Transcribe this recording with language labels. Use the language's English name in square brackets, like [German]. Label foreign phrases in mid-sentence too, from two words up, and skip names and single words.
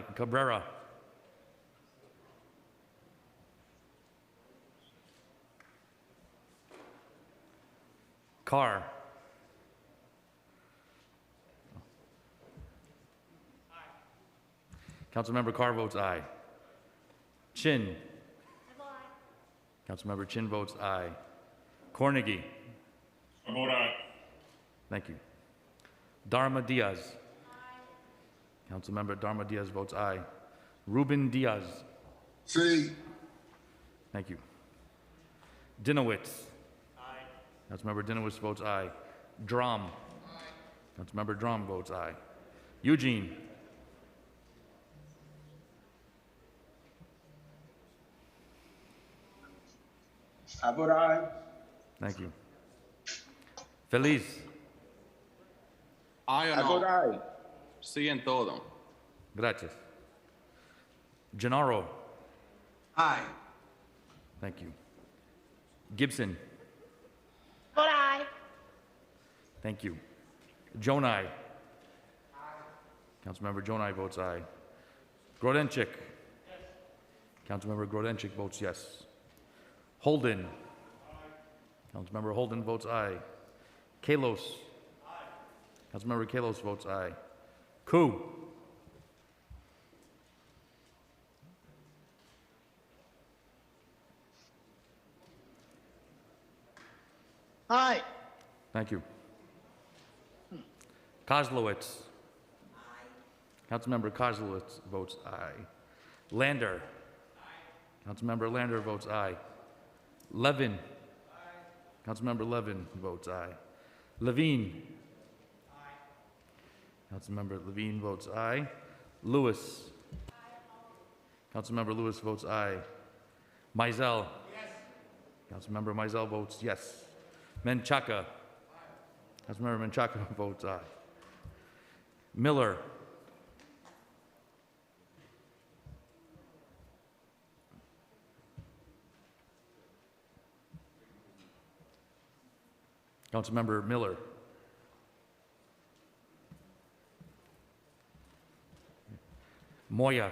[English] Cabrera. Carr. Councilmember Carr votes aye. Chin. Councilmember Chin votes aye. Cornegie. I vote aye. Thank you. Dharma Diaz. Aye. Councilmember Dharma Diaz votes aye. Ruben Diaz. See. Thank you. Dinowitz. Aye. Councilmember Dinowitz votes aye. Drum. Aye. Councilmember Drum votes aye. Eugene. I vote aye. Thank you. Feliz. Aye I vote aye. [Spanish] Sí en todo. Gracias. [English] Gennaro. Aye. Thank you. Gibson. Vote aye. Thank you. Jonai. Councilmember Jonai votes aye. Grodenchik. Yes. Councilmember Grodenchik votes yes. Holden. Aye. Councilmember Holden votes aye. Kalos. Aye. Councilmember Kalos votes aye. Koo. Aye. Thank you. Kozlowitz. Councilmember Kozlowitz votes aye. Lander. Councilmember Lander votes aye. Levin. Councilmember Levin votes aye. Levine. Councilmember Levine votes aye. Lewis. Councilmember Lewis votes aye. Mizell. Councilmember Mizell votes yes. Menchaca. Councilmember Menchaca votes aye. Miller. Councilmember Miller. Moya.